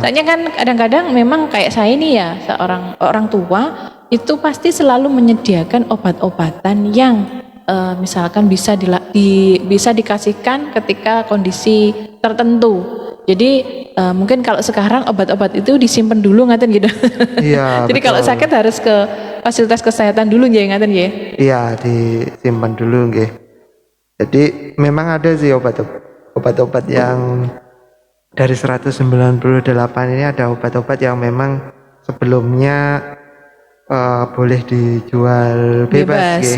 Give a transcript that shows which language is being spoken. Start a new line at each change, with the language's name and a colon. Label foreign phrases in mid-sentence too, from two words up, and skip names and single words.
Indonesian: Soalnya kan kadang-kadang memang kayak saya ini ya, seorang orang tua itu pasti selalu menyediakan obat-obatan yang misalkan bisa bisa dikasihkan ketika kondisi tertentu. Jadi mungkin kalau sekarang obat-obat itu disimpan dulu ngaten gitu. Iya. Jadi kalau sakit harus ke fasilitas kesehatan dulu nggih, ngaten nggih. Iya, disimpan dulu nggih. Jadi memang ada sih obat-obat yang dari 198 ini, ada obat-obat yang memang sebelumnya boleh dijual bebas nggih.